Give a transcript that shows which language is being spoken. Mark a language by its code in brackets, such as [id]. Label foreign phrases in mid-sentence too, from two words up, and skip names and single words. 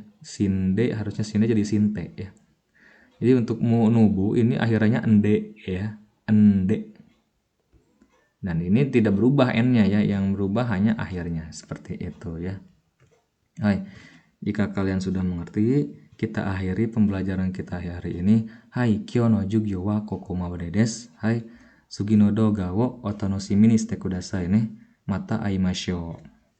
[id] Sinde harusnya sinde jadi sinte ya. Jadi untuk mu nubu ini akhirannya ende ya. Ende. Dan ini tidak berubah n-nya ya, yang berubah hanya akhirnya seperti itu ya. Hai, jika kalian sudah mengerti, kita akhiri pembelajaran kita hari ini. [ja] はい、今日の授業はここまでです. はい、次の動画をお楽しみにしてくださいね. また会いましょう.